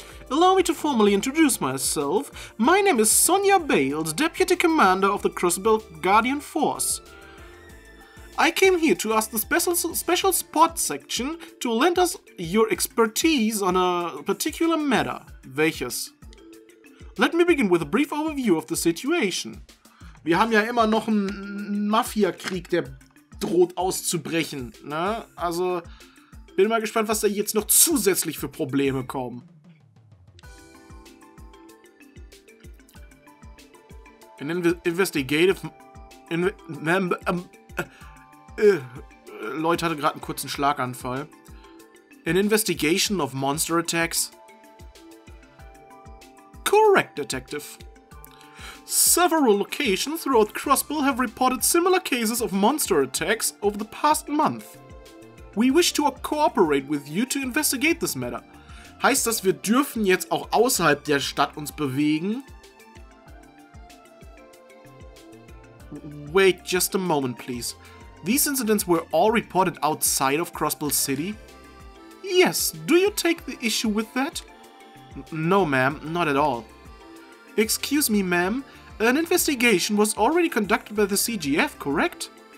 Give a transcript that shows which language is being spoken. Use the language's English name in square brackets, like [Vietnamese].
[English] Allow me to formally introduce myself. My name is Sonia Bales, Deputy Commander of the Crossbell Guardian Force. I came here to ask the special support section to lend us your expertise on a particular matter. [German] Welches? [English] Let me begin with a brief overview of the situation. [German] Wir haben ja immer noch einen Mafia-Krieg, der droht auszubrechen, ne? Also, bin mal gespannt, was da jetzt noch zusätzlich für Probleme kommen. [English] An investigative... [German] Lloyd hatte gerade einen kurzen Schlaganfall. [English] An investigation of monster attacks? Correct, Detective. Several locations throughout Crossbell have reported similar cases of monster attacks over the past month. We wish to cooperate with you to investigate this matter. [German] Heißt das, wir dürfen jetzt auch außerhalb der Stadt uns bewegen? [English] Wait just a moment, please. These incidents were all reported outside of Crossbell City? Yes, do you take the issue with that? No, ma'am, not at all. Excuse me, ma'am, an investigation was already conducted by the CGF, correct?